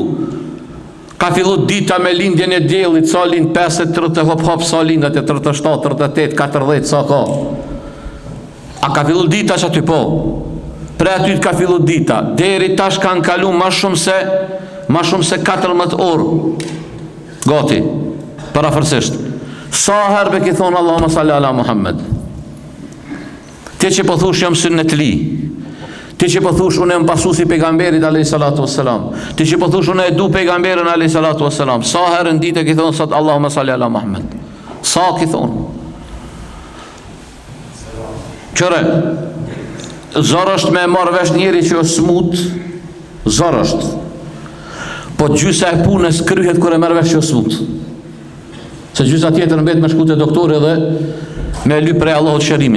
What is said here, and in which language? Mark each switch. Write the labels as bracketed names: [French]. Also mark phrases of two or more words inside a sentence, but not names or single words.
[Albanian] Ka fillu dita me lindjen e diellit, sa lind 50, 30 hop sa lindat e 37, 38, 40 sa ka. A ka fillu dita që aty po? Pre aty ka fillu dita, deri tash kanë kalu ma shumë se 14 orë. Gati, parafërsisht. Sa herë be ki thonë [Arabic] اللهم صل على محمد. [Albanian] Ti që po thush jam sunnetli, ti që po thush unë jam pasuesi pejgamberit [Arabic] عليه الصلاة والسلام, [Albanian] ti që po thush unë e du pejgamberin [Arabic] عليه الصلاة والسلام, [Albanian] sa herë në ditë ki thonë sot [Arabic] اللهم صل على محمد? [Albanian] Sa ki thonë? Qëre, zor është me marrë vesh njeri që është smut, zor është. Po gjysa e punës kryhet kër e marrë vesh që është smut. Se gjysa tjetër mbet me shku të doktori dhe me lyp prej Allahut shërimin.